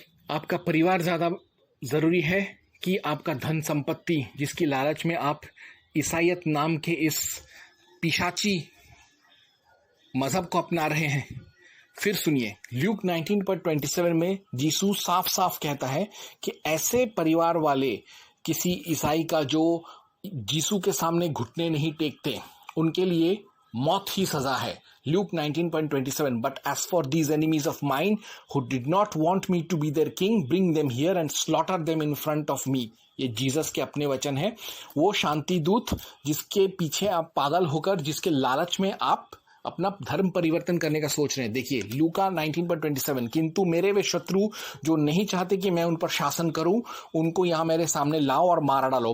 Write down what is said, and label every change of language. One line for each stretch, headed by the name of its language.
Hindi: आपका परिवार ज्यादा जरूरी है कि आपका धन संपत्ति, जिसकी लालच में आप ईसाईयत नाम के इस पिशाची मजहब को अपना रहे हैं? फिर सुनिए, ल्यूक 19.27 में यीशु साफ साफ कहता है कि ऐसे परिवार वाले किसी ईसाई का जो यीशु के सामने घुटने नहीं टेकते, उनके लिए मौत ही सजा है।
English: Luke 19.27, but as for these enemies of mine who did not want me to be their king, bring them here and slaughter them in front of me.
Hindi: ये जीसस के अपने वचन है। वो शांति दूत जिसके पीछे आप पागल होकर, जिसके लालच में आप अपना धर्म परिवर्तन करने का सोच रहे हैं। देखिए लूका 19.27, किंतु मेरे वे शत्रु जो नहीं चाहते कि मैं उन पर शासन करूं, उनको यहां मेरे सामने लाओ और मार डालो।